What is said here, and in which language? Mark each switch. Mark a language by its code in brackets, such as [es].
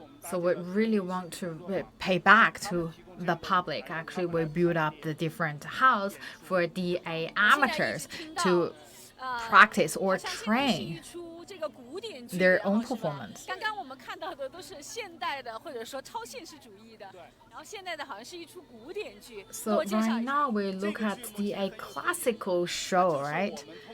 [en] So we really want to pay back to the public. Actually, we build up the different house for the amateurs to practice or train their own performance. [zh] 刚刚我们看到的都是现代的或者说超现实主义的，然后现在的好像是一出古典剧。 [en] So right now we look at the classical show, right?